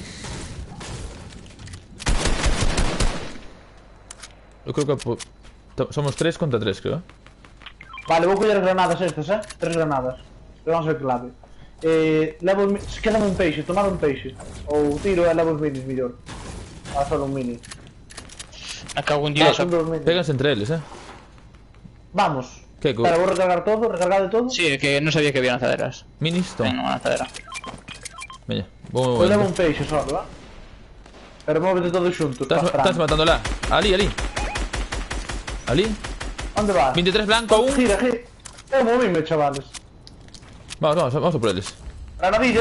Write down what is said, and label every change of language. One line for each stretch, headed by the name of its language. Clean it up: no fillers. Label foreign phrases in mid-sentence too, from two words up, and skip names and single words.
Galician: Eu creo que somos 3 contra 3, creo. Vale, vou coller as granadas estas, 3 granadas. Pero vamos ver que lave. Levo os minis. Queda un peixe, tomar un peixe. Ou tiro e levo os minis mellor. Ah, solo un mini.
Spanish: Me cago en Dios. Son dos minis.
Galician: Péganse entre eles, Vamos. Keko. Espera, vou recargar todo, recargar de todo.
Spanish: Sí, es que no sabía que había lanzaderas. Minis, Tengo toma. una lanzadera.
Galician: Veña, vou Eu movendo. levo un peixe solo, Pero móvete todos xuntos. Estás matando lá. Ali. Onde va?
Spanish: 23 blanco, un.
Galician: Gira. Eu movime, chavales. Vamos a por eles.
Spanish: Granadillas.